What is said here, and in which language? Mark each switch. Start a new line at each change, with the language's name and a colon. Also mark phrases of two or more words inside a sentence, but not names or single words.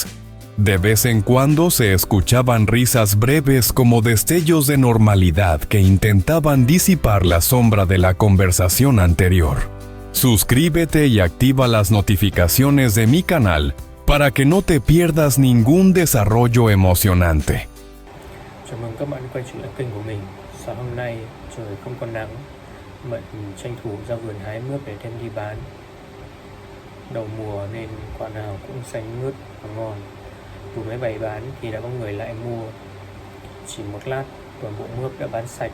Spanish: De vez en cuando se escuchaban risas breves como destellos de normalidad que intentaban disipar la sombra de la conversación anterior. Suscríbete y activa las notificaciones de mi canal para que no te pierdas ningún desarrollo emocionante.
Vietnamese: Chào mừng các bạn quay trở lại kênh của mình. Sáng hôm nay trời không còn nắng, Mận tranh thủ ra vườn hái mướp để đem đi bán. Đầu mùa nên quả nào cũng xanh mướt và ngon. Vừa mới bày bán thì đã có người lại mua. Chỉ một lát, toàn bộ mướp đã bán sạch.